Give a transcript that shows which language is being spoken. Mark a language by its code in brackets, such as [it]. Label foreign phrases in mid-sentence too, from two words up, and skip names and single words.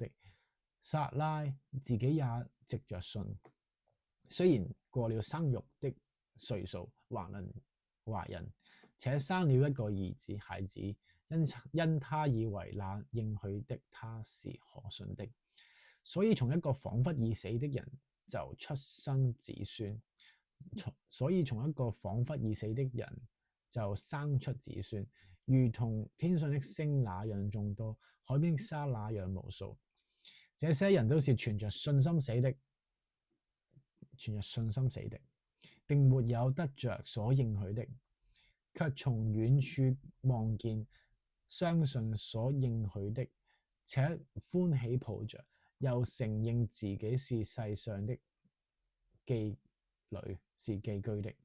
[zh] 撒拉自己也藉着信，雖然過了生育的歲數，還能懷孕，且生了一個孩子，因他以為那應許的他是可信的，所以從一個彷彿已死的人就出生子孫，所以從一個彷彿已死的人就生出子孫，如同天上的星那樣眾多，海邊的沙那樣無數。這些人都是存着信心死的，並沒有得着所應許的，卻從遠處望見，相信所應許的，且歡喜抱着，又承認自己是世上的寄居，是寄居的。